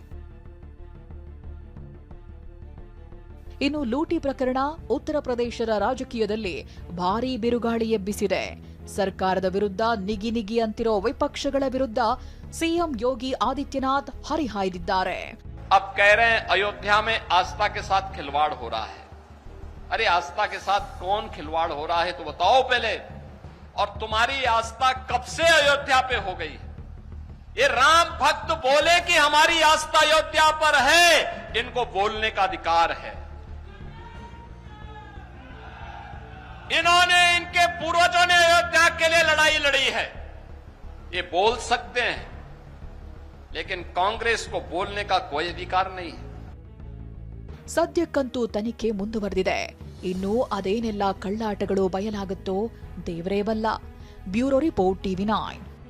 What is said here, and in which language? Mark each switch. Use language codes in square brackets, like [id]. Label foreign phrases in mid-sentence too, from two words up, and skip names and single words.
[kn] ಇನ್ನು ಲೂಟಿ ಪ್ರಕರಣ ಉತ್ತರ ಪ್ರದೇಶದ ರಾಜಕೀಯದಲ್ಲಿ ಭಾರೀ ಬಿರುಗಾಳಿ ಎಬ್ಬಿಸಿದೆ. ಸರ್ಕಾರದ ವಿರುದ್ಧ ನಿಗಿ ಅಂತಿರೋ ವಿಪಕ್ಷಗಳ ವಿರುದ್ಧ ಸಿಎಂ ಯೋಗಿ ಆದಿತ್ಯನಾಥ್ ಹರಿಹಾಯ್ದಿದ್ದಾರೆ. [hi] अब कह रहे हैं अयोध्या में आस्था के साथ खिलवाड़ हो रहा है। अरे आस्था के साथ कौन खिलवाड़ हो रहा है तो बताओ पहले। और तुम्हारी आस्था कब से अयोध्या पे हो गई? ये राम भक्त बोले कि हमारी आस्था अयोध्या पर है, इनको बोलने का अधिकार है। इन्होंने, इनके पूर्वजों ने अयोध्या के लिए लड़ाई लड़ी है, ये बोल सकते हैं, लेकिन कांग्रेस को बोलने का कोई अधिकार नहीं है. [kn] ಸದ್ಯಕ್ಕಂತೂ ತನಿಖೆ ಮುಂದುವರೆದಿದೆ. ಇನ್ನು ಅದೇನೆಲ್ಲ ಕಳ್ಳಾಟಗಳು ಬಯಲಾಗುತ್ತೋ ದೇವರೇ ಬಲ್ಲ. ಬ್ಯೂರೋ ರಿಪೋರ್ಟ್ TV9.